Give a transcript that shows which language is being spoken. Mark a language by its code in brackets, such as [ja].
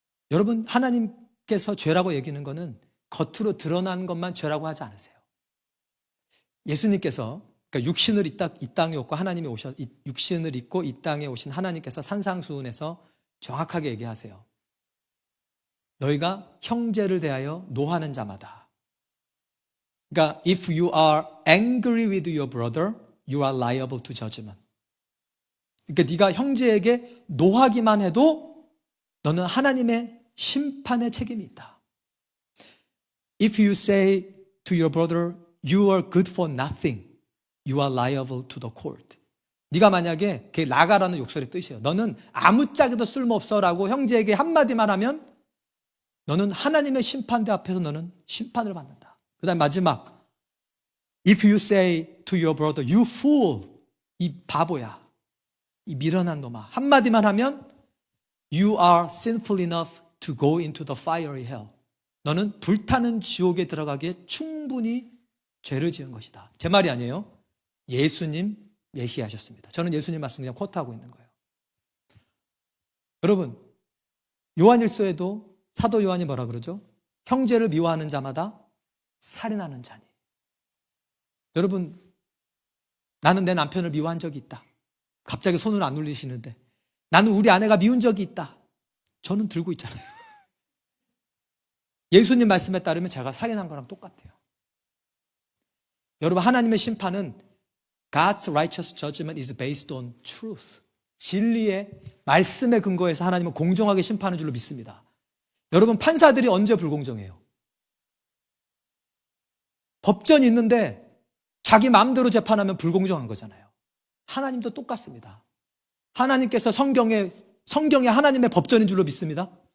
[ko] 여러분, 하나님께서 죄라고 얘기하는 것은 겉으로 드러난 것만 죄라고 하지 않으세요. 예수님께서, 그러니까 육신을 이 땅에 오고 하나님이 육신을 입고 이 땅에 오신 하나님께서 산상수훈에서 정확하게 얘기하세요. 너희가 형제를 대하여 노하는 자마다. 그러니까 [en] if you are angry with your brother, you are liable to judgment. [ko] 그러니까 네가 형제에게 노하기만 해도 너는 하나님의 심판의 책임이 있다. [en] If you say to your brother, you are good for nothing, you are liable to the court. [ko] 네가 만약에 그게 나가라는 욕설의 뜻이에요. 너는 아무짝에도 쓸모없어라고 형제에게 한마디만 하면 너는 하나님의 심판대 앞에서 너는 심판을 받는다. 그 다음 마지막, [en] if you say to your brother, you fool, [ko] 이 바보야, 이 미련한 놈아, 한마디만 하면 [en] you are sinful enough to go into the fiery hell. [ko] 너는 불타는 지옥에 들어가기에 충분히 죄를 지은 것이다. 제 말이 아니에요. 예수님 얘기하셨습니다. 저는 예수님 말씀 그냥 쿼트하고 있는 거예요. 여러분, 요한일서에도 사도 요한이 뭐라 그러죠? 형제를 미워하는 자마다 살인하는 자니. 여러분, 나는 내 남편을 미워한 적이 있다. 갑자기 손을 안 올리시는데 나는 우리 아내가 미운 적이 있다. 저는 들고 있잖아요. 예수님 말씀에 따르면 제가 살인한 거랑 똑같아요. 여러분, 하나님의 심판은 [en] God's righteous judgment is based on truth. [ko] 진리의 말씀에 근거해서 하나님은 공정하게 심판하는 줄로 믿습니다. 여러분, 판사들이 언제 불공정해요? 법전이 있는데 자기 마음대로 재판하면 불공정한 거잖아요. 하나님도 똑같습니다. 하나님께서 성경에 하나님의 법전인 줄로 믿습니다.